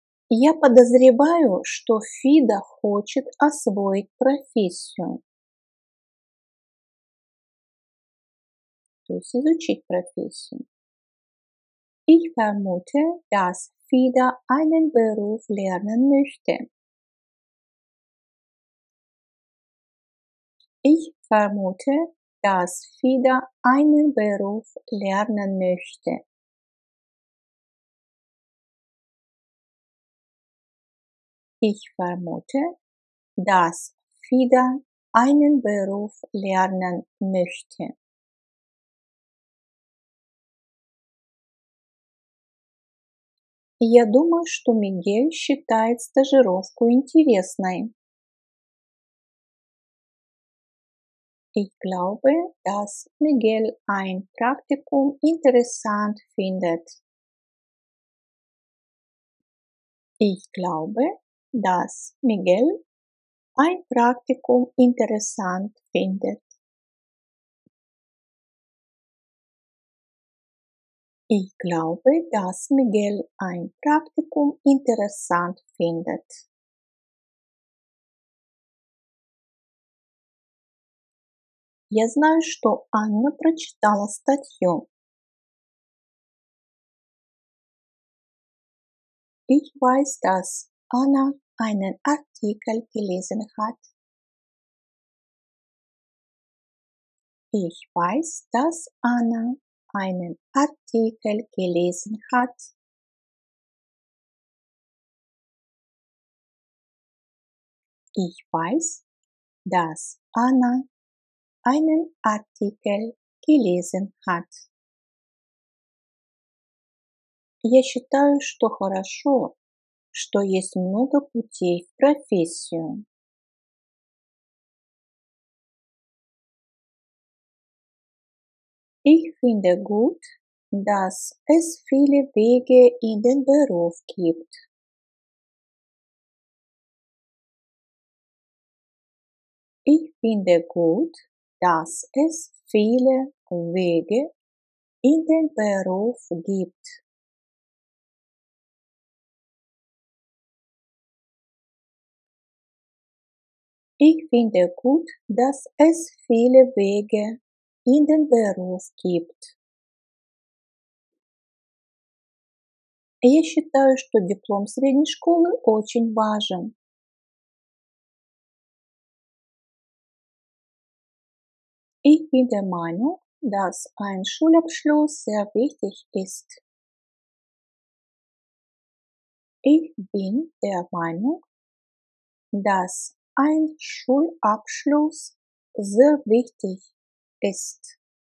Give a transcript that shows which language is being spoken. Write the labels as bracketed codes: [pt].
[ru] Я подозреваю, что Фида хочет освоить профессию, то есть изучить профессию. [de] Ich vermute, dass Fida einen Beruf lernen möchte. Ich vermute, dass Fida einen Beruf lernen möchte. Ich vermute, dass Fida einen Beruf lernen möchte. [ru] Я думаю, что Мигель считает стажировку интересной. [de] Ich glaube, dass Miguel ein Praktikum interessant findet. Ich glaube, dass Miguel ein Praktikum interessant findet. Ich glaube, dass Miguel ein Praktikum interessant findet. [ru] Я знаю, что Анна прочитала статью. [de] Ich weiß, dass Anna einen Artikel gelesen hat. Ich weiß, dass Anna einen Artikel gelesen hat. Ich weiß, dass Anna einen Artikel gelesen hat. [ru] Я считаю, что хорошо, что есть много путей в профессию. [de] Ich finde gut, dass es viele Wege in den Beruf gibt. Ich finde gut, dass es viele Wege in den Beruf gibt. Ich finde gut, dass es viele Wege in den Beruf gibt. [ru] Я считаю, что диплом средней школы очень важен. [de] Ich bin der Meinung, dass ein Schulabschluss sehr wichtig ist. Ich bin der Meinung, dass ein Schulabschluss sehr wichtig ist.